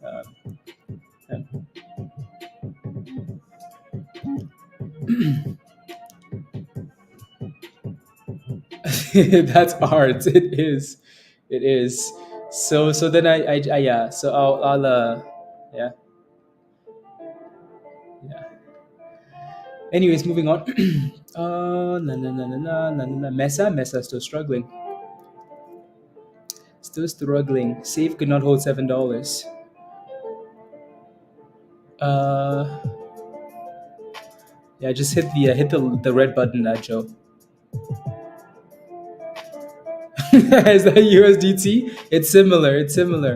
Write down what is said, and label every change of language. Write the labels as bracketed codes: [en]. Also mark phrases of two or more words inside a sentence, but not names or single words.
[en] That's art. It is. It is. So then I yeah. So I'll yeah, yeah. Anyways, moving on. Na na na na na na na. Mesa still struggling. Still struggling. Save could not hold $7. Uh, yeah. Just hit the red button, Joe. Is that USDT? It's similar. It's similar.